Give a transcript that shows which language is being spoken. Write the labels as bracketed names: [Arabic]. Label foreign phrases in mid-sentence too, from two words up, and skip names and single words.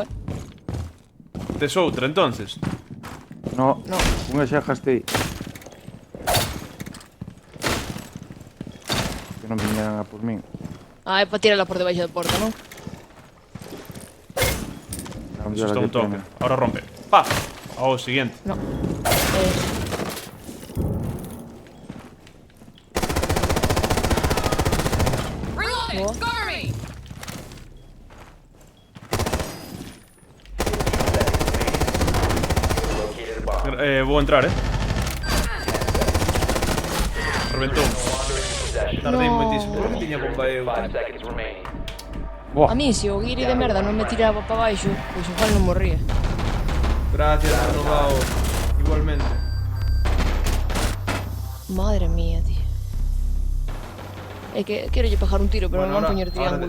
[Galician] Tes outra, entonces? No, No. unha xa gastei. Que non viñeran a por min. Ah, é para tirarla por debaixo da porta, non? Non, [Spanish] Eso ya está la un que toque. tiene. Ahora rompe. ¡Pa! Ao siguiente. No. [English] Reloading! What? Cover me! Located a bomb. [Galician] Vou entrar, Reventou. [English] Possession. [Galician] Tardei No. moitísimo. Por que tiña bomba eu? [English] 5 seconds remaining. [Galician] A mí, se o guiri de merda non me tiraba para baixo, pois igual non morría. [Spanish] Gracias, renovado. Igualmente. Madre mía, tío. [Galician] É que quero lle pegar un tiro, pero non van poñer triángulo.